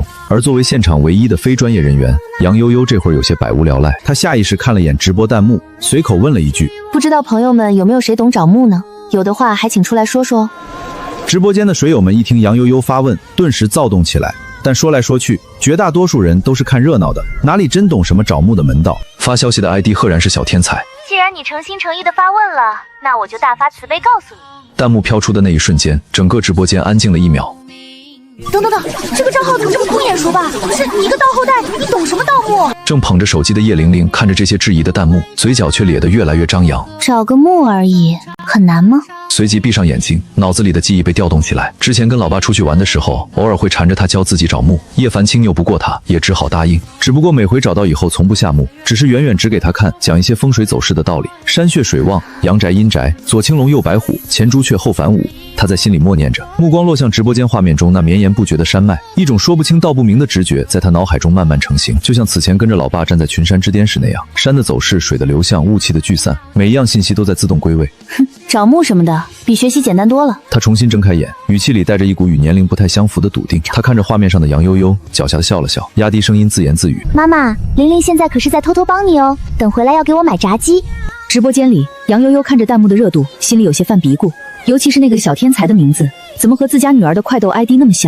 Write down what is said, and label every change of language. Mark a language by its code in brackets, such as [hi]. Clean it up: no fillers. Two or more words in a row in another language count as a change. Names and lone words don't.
[zh] 而作為現場唯一的非專業人員，楊悠悠這會兒有些百無聊賴。他下意識看了眼直播彈幕，隨口問了一句：“ 不知道朋友們有沒有誰懂找墓呢？有的話還請出來說說。” 直播間的水友們一聽楊悠悠發問，頓時躁動起來。但說來說去，絕大多數人都是看熱鬧的，哪裡真懂什麼找墓的门道？發消息的 ID 赫然是小天才。既然你誠心誠意的發問了，那我就大發慈悲告訴你。彈幕飄出的那一瞬間，整個直播間安靜了1秒。等，这個賬號怎麼這麼不眼熟吧？不是你一個盜後代，你懂什麼盜墓？正捧着手機的葉玲玲看着這些質疑的彈幕，嘴角卻咧得越來越張揚。找個墓而已，很難嗎？隨即閉上眼睛，腦子裡的記憶被調動起來。之前跟老爸出去玩的時候，偶爾會纏着他教自己找墓，葉凡清拗不過他，也只好答應。只不過每回找到以後從不下墓，只是遠遠指給他看，講一些風水走勢的道理。山穴水旺，陽宅陰宅，左青龍右白虎，前朱雀後反武。他在心裡默念着，目光落向直播間畫面中那綿延不絕的山脈，一種說不清道不明的直覺在他腦海中慢慢成型，就像此前跟着老爸站在群山之巔時那樣。山的走勢，水的流向，霧氣的聚散，每一樣信息都在自動歸位。找墓什麼的比學習簡單多了。他重新睜開眼，語氣裡帶着一股與年齡不太相符的篤定。他看着畫面上的楊悠悠，狡黠地笑了笑，壓低聲音自言自語： 媽媽，玲玲现在可是在偷偷幫你哦，等回來要給我買炸雞。直播间裡，杨悠悠看着弹幕的熱度，心裡有些犯嘀咕，尤其是那個小天才的名字，怎麼和自家女兒的快斗 ID 那麼像？